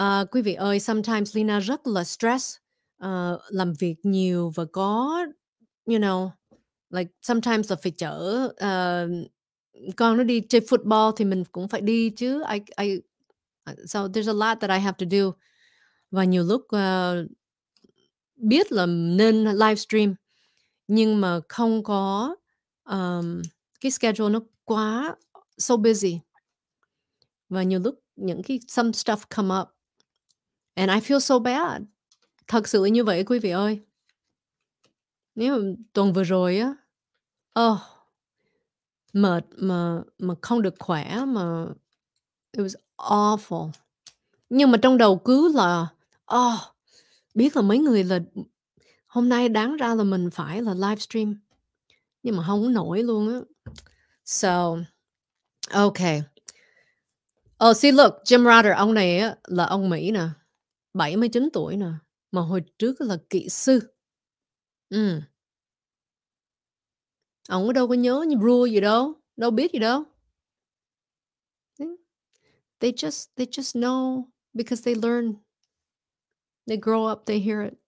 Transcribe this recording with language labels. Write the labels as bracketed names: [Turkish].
[Vietnamese] Quý vị ơi, [English] sometimes [Vietnamese] Leyna rất là stress. Làm việc nhiều và có, [English] you know, like sometimes [Vietnamese] là phải chở con nó đi chơi football thì mình cũng phải đi chứ. [English] So there's a lot that I have to do. [Vietnamese] Và nhiều lúc biết là nên livestream nhưng mà không có cái schedule nó quá [English] so busy. [Vietnamese] Và nhiều lúc những cái [English] some stuff come up and I feel so bad. [Vietnamese] Thật sự như vậy quý vị ơi. Nếu mà tuần vừa rồi á, mệt mà không được khỏe mà [English] it was awful. [Vietnamese] Nhưng mà trong đầu cứ là biết là mấy người là hôm nay đáng ra là mình phải là livestream nhưng mà không nổi luôn á. [English] So, okay. Oh, see look, [Vietnamese] Jim Rotter, ông này á là ông Mỹ nè, 79 tuổi nè, mà hồi trước là kỹ sư. Ông có đâu có nhớ như rule gì đâu biết gì đâu. [English] They just know because they learn. They grow up, they hear it.